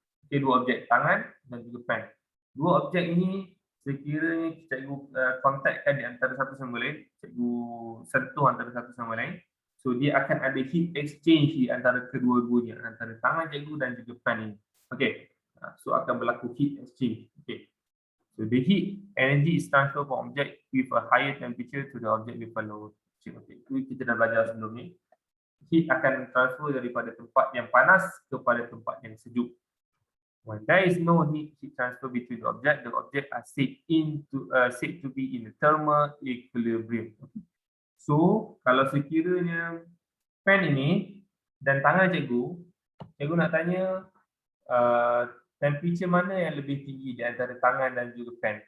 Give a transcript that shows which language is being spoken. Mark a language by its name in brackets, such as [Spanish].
[Malay] Okay, dua objek, tangan dan juga pen. Dua objek ini sekiranya cikgu kontakkan di antara satu sama lain, cikgu sentuh antara satu sama lain, so dia akan ada heat exchange di antara kedua-duanya, antara tangan cikgu dan juga pen ini. Okay, so akan berlaku heat exchange. Okay. [English] So the heat energy is transferred from object with a higher temperature to the object with a lower temperature. [Malay] Okay, itu kita dah belajar sebelum ni. Heat akan transfer daripada tempat yang panas kepada tempat yang sejuk. [English] When there is no heat transfer between the object are said to be in the thermal equilibrium. Okay. [Malay] So kalau sekiranya pen ini dan tangan cikgu nak tanya temperature mana yang lebih tinggi di antara tangan dan juga pen?